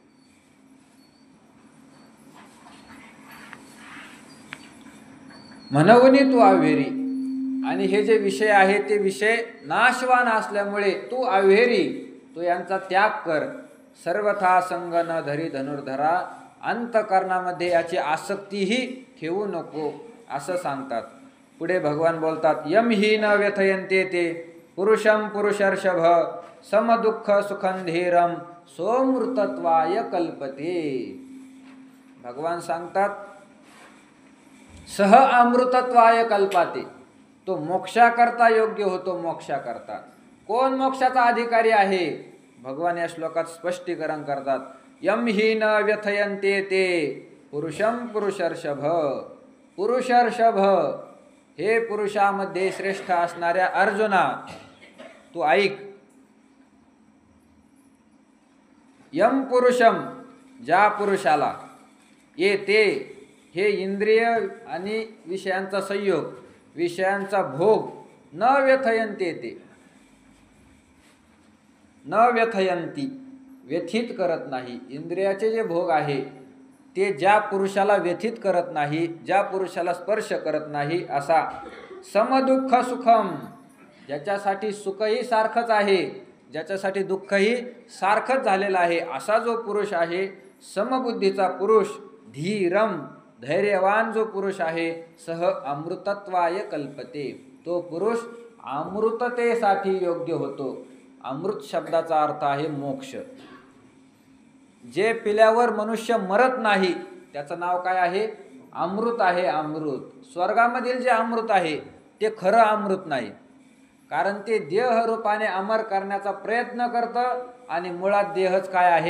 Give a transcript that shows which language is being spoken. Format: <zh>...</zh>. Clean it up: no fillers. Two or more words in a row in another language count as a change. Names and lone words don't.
<mr>म्हणून तू अव्हेरी, आणि हे जे विषय आहे ते विषय नाशवान असल्यामुळे तू अव्हेरी, तू यांचा त्याग कर। सर्वथा संग न धरी धनुर्धरा, अंतकरणामध्ये याची आसक्तीही ठेवू नको असं सांगतात। पुढे भगवान बोलतात,</mr> <sa>यम ही न व्यथयन्ते ते पुरुषम पुरुषर्षभ समदुःख सुखं धीरम सोमृतत्वाय कल्पते।</sa> <mr>भगवान सांगतात</mr> <sa>सह अमृतत्वाय कल्पाते,</sa> <mr>तो मोक्षाकरता योग्य होतो, मोक्षाकरता। कोण मोक्षाचा अधिकारी आहे? भगवान या श्लोकात स्पष्टीकरण करतात,</mr> <sa>यम ही न व्यथयन्ते ते पुरुषम पुरुषर्षभ।</sa> <mr>पुरुषर्षभ, हे पुरुषामध्ये श्रेष्ठ असणाऱ्या अर्जुना तू ऐक।</mr> <sa>यम पुरुषम,</sa> <mr>ज्या पुरुषाला,</mr> <sa>ये ते,</sa> <mr>हे इंद्रिय आणि विषयांचा संयोग, विषयांचा भोग,</mr> <sa>न व्यथयन्ते ते, न व्यथयन्ती,</sa> <mr>व्यथित करत नाही। इंद्रियाचे जे भोग आहे ते ज्या पुरुषाला व्यथित करत नाही, ज्या पुरुषाला स्पर्श करत नाही, असा</mr> <sa>समदुःख सुखम,</sa> <mr>ज्याच्यासाठी सुखही सारखंच आहे, ज्याच्यासाठी दुःखही सारखंच झालेलं आहे, असा जो पुरुष आहे, समबुद्धीचा पुरुष, धीरम, धैर्यवान जो पुरुष आहे,</mr> <sa>सह अमृतत्वाय कल्पते,</sa> <mr>तो पुरुष अमृततेसाठी योग्य होतो। अमृत शब्दाचा अर्थ आहे मोक्ष। जे पिल्यावर मनुष्य मरत नाही त्याचं नाव काय आहे? अमृत आहे अमृत. स्वर्गामधील जे अमृत आहे ते खरं अमृत नाही, कारण ते देह रूपाने अमर करण्याचा प्रयत्न करतं आणि मुळात देहच काय आहे?</mr>